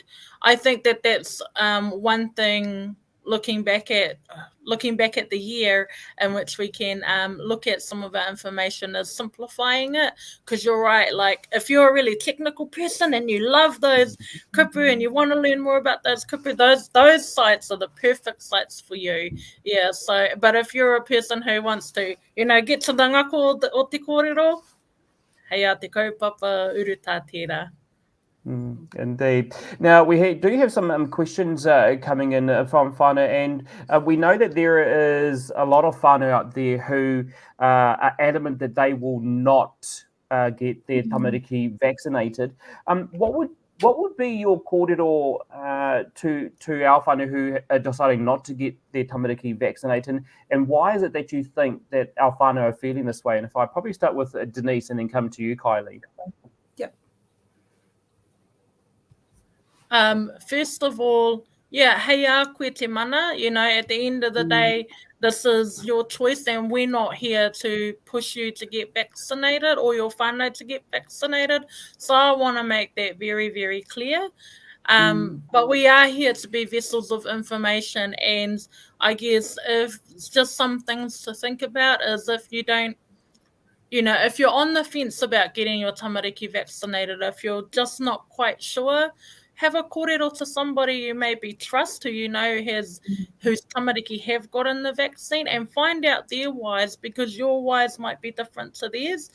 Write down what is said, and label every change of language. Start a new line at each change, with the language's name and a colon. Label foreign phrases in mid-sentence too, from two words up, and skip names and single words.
English: I think that that's one thing looking back at the year in which we can look at some of our information as simplifying it, because you're right, like if you're a really technical person and you love those kupu and you want to learn more about those kupu, those sites are the perfect sites for you. Yeah, so but if you're a person who wants to, you know, get to the
Māori: ngako o te kōrero, hei a te kaupapa uruta tērā.
English: Indeed. Now, we do have some questions coming in from whānau, and we know that there is a lot of whānau out there who are adamant that they will not get their tamariki vaccinated. What would be your kōrero to our whānau who are deciding not to get their tamariki vaccinated, and why is it that you think that our whānau are feeling this way? And if I probably start with Denise and then come to you, Kylie. First of all, yeah,
Māori: hei a koe te mana,
English: you know, at the end of the day, this is your choice, and we're not here to push you to get vaccinated or your whānau to get vaccinated. So I want to make that very, very clear. But we are here to be vessels of information, and I guess if just some things to think about is if you don't, you know, if you're on the fence about getting your tamariki vaccinated, if you're just not quite sure, have a kōrero to somebody you maybe trust who you know whose tamariki have gotten the vaccine, and find out their whys, because your whys might be different to theirs.